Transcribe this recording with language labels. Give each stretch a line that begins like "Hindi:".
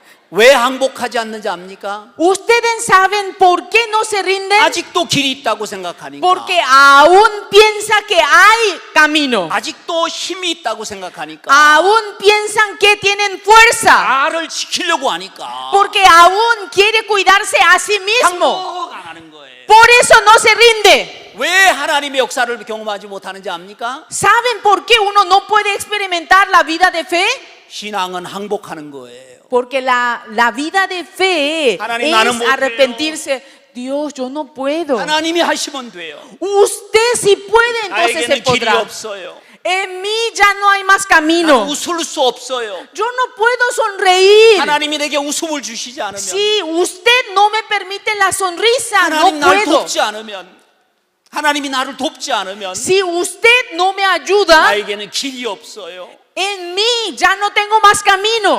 Korean: 왜 항복하지 않는지 압니까?
Spanish: ¿Ustedes saben por qué no se rinden?
Korean: 아직도 길이 있다고 생각하니까.
Spanish: Porque aún piensa que hay camino.
Korean: 아직도 힘이 있다고 생각하니까.
Spanish: Aún piensan que tienen fuerza.
Korean: 나를 지키려고 하니까.
Spanish: Porque aún quiere cuidarse a sí mismo.
Korean: 항복 안 하는 거예요.
Spanish: Por eso no se rinde.
Korean: 왜 하나님의 역사를 경험하지 못하는지 압니까?
Spanish: ¿Saben por qué uno no puede experimentar la vida de fe?
Korean: 신앙은 항복하는 거예요.
Spanish: Porque la vida de fe
Korean: 하나님,
Spanish: es
Korean: 나는 못해요.
Spanish: arrepentirse. Dios, yo no puedo.
Korean: 하나님이 하시면 돼요.
Spanish: Usted si puede, entonces se
Korean: 나에게는 길이
Spanish: podrá.
Korean: 없어요.
Spanish: En mí ya no hay más
Korean: 나는
Spanish: camino.
Korean: 웃을 수 없어요.
Spanish: Yo no puedo sonreír.
Korean: 하나님이 내게 웃음을 주시지 않으면,
Spanish: Si usted no me permite la sonrisa, no
Korean: 하나님 나를
Spanish: puedo.
Korean: 돕지 않으면, 하나님이 나를 돕지 않으면
Spanish: Si usted no me ayuda,
Korean: 나에게는 길이 없어요.
Spanish: en mí ya no tengo más camino.